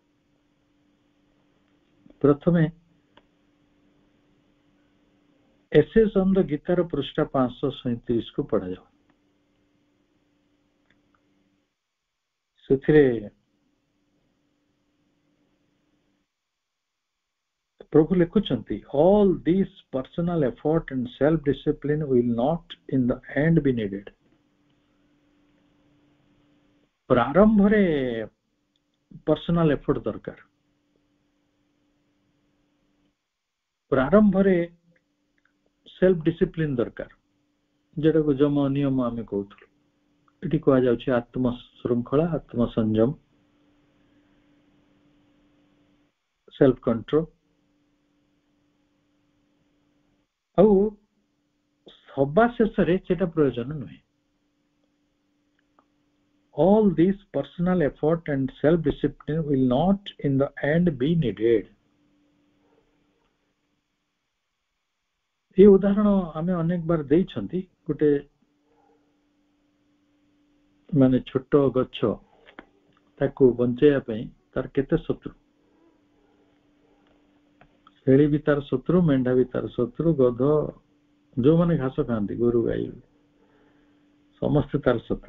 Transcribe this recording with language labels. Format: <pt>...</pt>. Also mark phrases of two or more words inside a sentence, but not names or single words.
<or>ପ୍ରଥମେ ଏସେସ୍ ଅନ୍ ଦ ଗୀତାର ପୃଷ୍ଠା 537 କୁ ପଢାଯାଉ। ସେଥିରେ ପ୍ରଭୁ ଲେଖୁଛନ୍ତି,</or> <en>all this personal effort and self discipline will not in the end be needed.</en> <or>ପ୍ରାରମ୍ଭରେ</or> <en>personal effort</en> <or>ଦରକାର, ପ୍ରାରମ୍ଭରେ</or> <en>self discipline</en> <or>ଦରକାର, ଯେଟାକୁ ଯମ ନିୟମ ଆମେ କହୁଥିଲୁ। ଏଠି କୁହାଯାଉଛି ଆତ୍ମ ଶୃଙ୍ଖଳା, ଆତ୍ମ ସଂଯମ,</or> <en>self control.</en> <or>ଆଉ ସବା ଶେଷରେ ସେଟା ପ୍ରୟୋଜନ ନୁହେଁ।</or> <en>all this personal effort and self discipline will not in the end be needed.</en> <or>এই ଉଦାହରଣ ଆମେ ଅନେକ ବାର ଦେଇଛନ୍ତି। ଗୋଟେ ମାନେ ଛୋଟ ଗଛ, ତାକୁ ବଞ୍ଚେଇବା ପାଇଁ ତାର କେତେ ଶତ୍ରୁ, ଛେଳି ବି ତାର ଶତ୍ରୁ, ମେଣ୍ଢା ବି ତାର ଶତ୍ରୁ, ଗଧ, ଯୋଉମାନେ ଘାସ ଖାଆନ୍ତି, ଗୋରୁ ଗାଈ, ସମସ୍ତେ ତାର ଶତ୍ରୁ।</or>